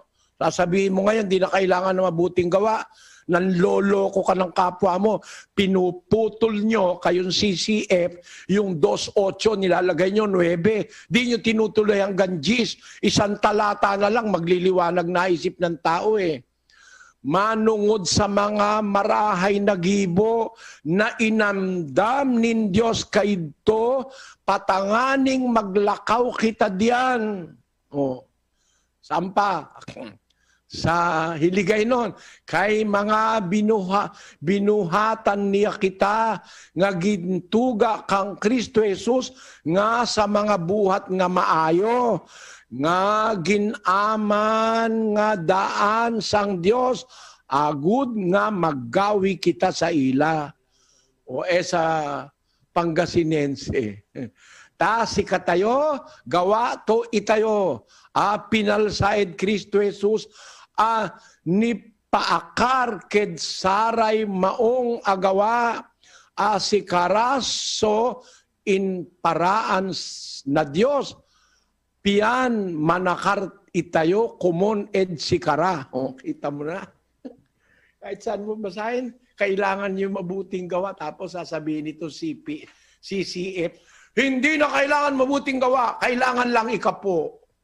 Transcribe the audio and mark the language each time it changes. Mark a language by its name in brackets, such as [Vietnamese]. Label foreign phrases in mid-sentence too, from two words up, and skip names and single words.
[Filipino] Sasabihin mo ngayon, di na kailangan ng mabuting gawa. Nanloloko ka ng kapwa mo, pinuputol nyo kayong CCF, yung 2.8, nilalagay nyo 9, di nyo tinutuloy hanggang G's, isang talata na lang, magliliwanag na isip ng tao [Bikol] Manungod sa mga marahay na gibo, na inamdam nin Diyos kaidto, patanganing maglakaw kita diyan. [Filipino] Sampa, [Hiligaynon] sa hiligay nun, kay mga binuhatan niya kita, nga gintuga kang Kristo Jesus, nga sa mga buhat nga maayo, nga ginaman nga daan sang Dios, agud nga maggawi kita sa ila. [Filipino] Sa Pangasinense. [Pangasinan] Ta si katayo, gawa to itayo. Pinalsaid Kristo Jesus, ni paakar ked saray maong agawa, si karaso in paraan na Dios, pian manakar itayo kumon ed sikara. [Filipino] Kita mo na. Kahit saan mo basahin, kailangan nyo mabuting gawa, tapos sasabihin ito CCF, hindi na kailangan mabuting gawa, kailangan lang ikapo.